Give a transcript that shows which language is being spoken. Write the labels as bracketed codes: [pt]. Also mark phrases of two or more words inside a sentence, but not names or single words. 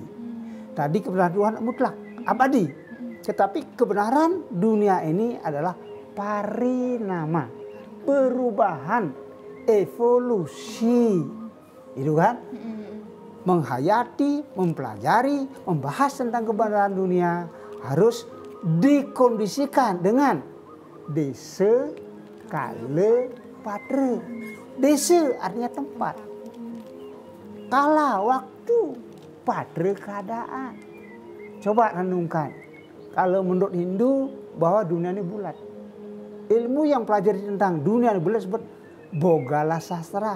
[id] Tadi kebenaran Tuhan mutlak, abadi. Tetapi kebenaran dunia ini adalah parinama, perubahan, evolusi. Itu kan? Menghayati, mempelajari, membahas tentang kebenaran dunia harus dikondisikan dengan desa, kala, patra. Desa artinya tempat. Kala, waktu, patra, keadaan. Coba renungkan. Kalau menurut Hindu bahwa dunia ini bulat. Ilmu yang pelajari tentang dunia ini bulat disebut Bogala Sastra.